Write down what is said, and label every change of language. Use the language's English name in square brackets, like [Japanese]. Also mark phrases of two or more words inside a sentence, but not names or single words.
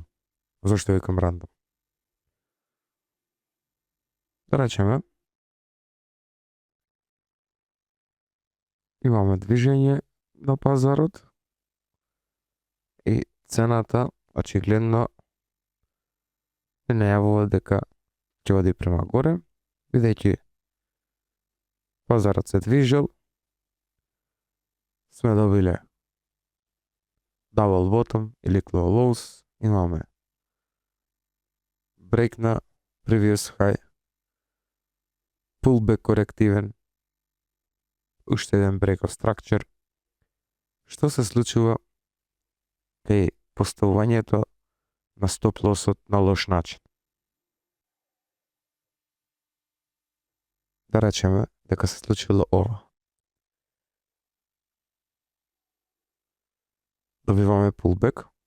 [Macedonian] Зошто викам рандом? Да речеме, имаме движење на пазарот и цената очигледно не најавува дека ќе оди према горе, бидејќи пазарот се движел, сме добиле [English] double bottom или close lows, имаме break на previous high, pullback [Macedonian] корективен, уште еден [English] break of structure. [Macedonian] Што се случува кај поставувањето на [English] stop loss [Macedonian] на лош начин? Да речеме дека се случило ова. Добиваме pullback.